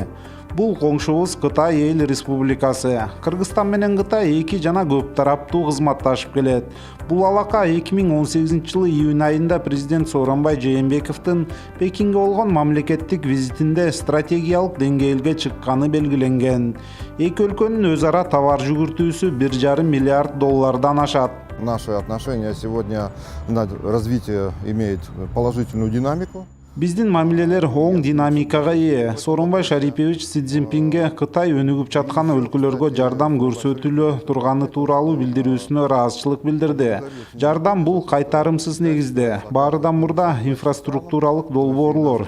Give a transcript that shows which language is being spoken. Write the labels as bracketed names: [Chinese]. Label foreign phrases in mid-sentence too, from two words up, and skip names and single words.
[Kyrgyz] Бул коңшубуз Кытай Эл Республикасы. Кыргызстан менен Кытай эки жана көп тараптуу кызматташып келет. Бул алака 2018-жылы июнь айында президент Сооронбай Жээнбековдун Пекинге болгон мамлекеттик визитинде стратегиялык деңгээлге чыкканы белгиленген. Эки өлкөнүн өз ара товар жүгүртүүсү $1,5 миллиард ашат. [Russian] Наши отношения сегодня на развитие имеют положительную динамику. [Kyrgyz] Биздин мамилелер оң динамикага ээ. Сооронбай Шарипович Си Цзиньпинге Кытай өнүгүп жаткан өлкөлөргө жардам көрсөтүлө турганы тууралуу билдирүүсүнө ыраазычылык билдирди. Жардам бул кайтарымсыз негизде. Баарыдан мурда инфраструктуралык долбоорлор.